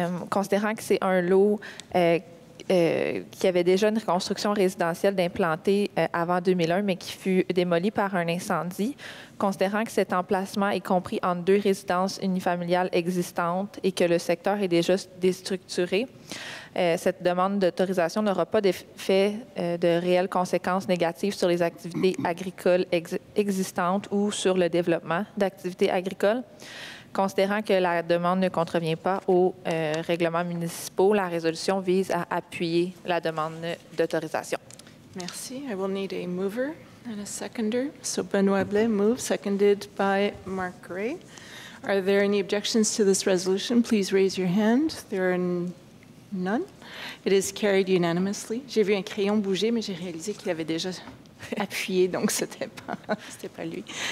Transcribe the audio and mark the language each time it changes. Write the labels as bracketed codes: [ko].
[fr] Considérant que c'est un lot qui avait déjà une construction résidentielle d'implantée avant 2001, mais qui fut démoli par un incendie, considérant que cet emplacement est compris entre deux résidences unifamiliales existantes et que le secteur est déjà déstructuré, cette demande d'autorisation n'aura pas d'effet de réelles conséquences négatives sur les activités agricoles existantes ou sur le développement d'activités agricoles. Considérant que la demande ne contrevient pas aux règlements municipaux, la résolution vise à appuyer la demande d'autorisation. Merci. [en] I will need a mover and a seconder. So Benoit Blais moves, seconded by Mark Gray. Are there any objections to this resolution? Please raise your hand. There are none. It is carried unanimously. [fr] J'ai vu un crayon bouger, mais j'ai réalisé qu'il avait déjà appuyé, donc c'était pas lui.